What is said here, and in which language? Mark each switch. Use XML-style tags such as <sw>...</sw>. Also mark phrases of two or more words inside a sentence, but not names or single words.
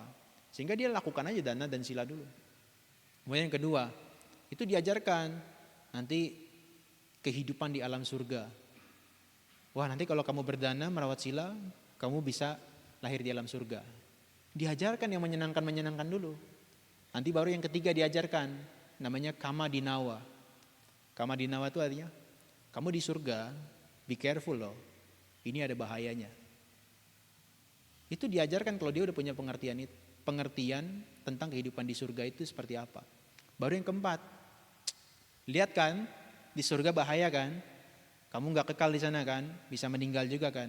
<id>Sehingga dia lakukan aja dana dan sila dulu. Kemudian yang kedua, itu diajarkan nanti kehidupan di alam surga. Wah, nanti kalau kamu berdana merawat sila, kamu bisa lahir di alam surga. Diajarkan yang menyenangkan dulu. Nanti baru yang ketiga diajarkan, namanya</id> <pi>kama dinawa. Kama dinawa</pi> <id>itu artinya kamu di surga,</id> <en>be careful loh.</en> <id>Ini ada bahayanya. Itu diajarkan kalau dia udah punya pengertian tentang kehidupan di surga itu seperti apa. Baru yang keempat, lihat kan di surga bahaya kan, kamu nggak kekal di sana kan, bisa meninggal juga kan.</id>